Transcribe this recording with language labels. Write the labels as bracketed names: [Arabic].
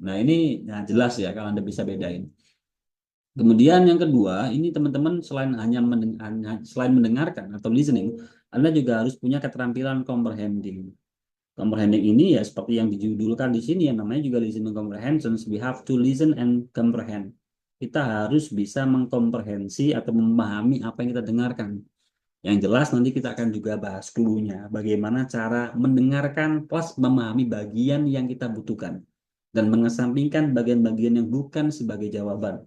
[Indonesian] Nah, ini nah, jelas ya kalau Anda bisa bedain. Kemudian yang kedua, ini teman-teman selain mendengarkan atau listening, Anda juga harus punya keterampilan comprehending. Comprehending ini ya seperti yang dijudulkan di sini yang namanya juga listening comprehension. [English] We have to listen and comprehend. [Indonesian] Kita harus bisa mengkomprehensi atau memahami apa yang kita dengarkan. Yang jelas nanti kita akan juga bahas clue-nya, bagaimana cara mendengarkan plus memahami bagian yang kita butuhkan dan mengesampingkan bagian-bagian yang bukan sebagai jawaban.